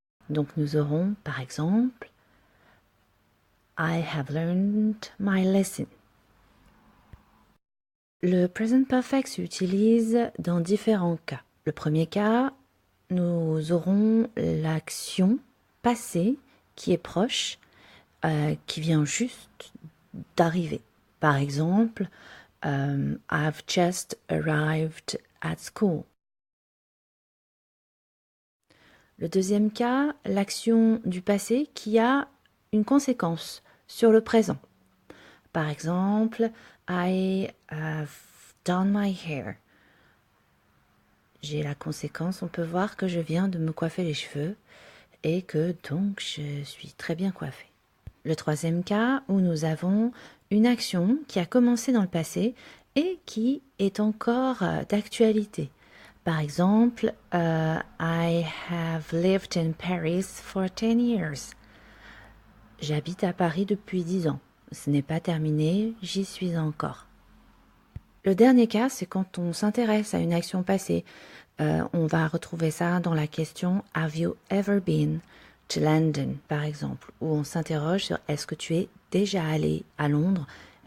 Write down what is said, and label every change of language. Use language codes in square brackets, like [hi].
[fr] Donc nous aurons par exemple [en] I have learned my lesson. [fr] Le present perfect s'utilise dans différents cas. Le premier cas, nous aurons l'action passée qui est proche, qui vient juste d'arriver. Par exemple, [en] I've just arrived at school. [fr] Le deuxième cas, l'action du passé qui a une conséquence sur le présent. Par exemple, [en] I have done my hair. [fr] J'ai la conséquence, on peut voir que je viens de me coiffer les cheveux et que donc je suis très bien coiffée. Le troisième cas où nous avons une action qui a commencé dans le passé et qui est encore d'actualité. Par exemple, [en] I have lived in Paris for 10 years. [fr] J'habite à Paris depuis 10 ans. Ce n'est pas terminé, j'y suis encore. Le dernier cas, c'est quand on s'intéresse à une action passée. On va retrouver ça dans la question « [en] Have you ever been to London ?» [fr] par exemple, où on s'interroge sur « Est-ce que tu es déjà allé à Londres ?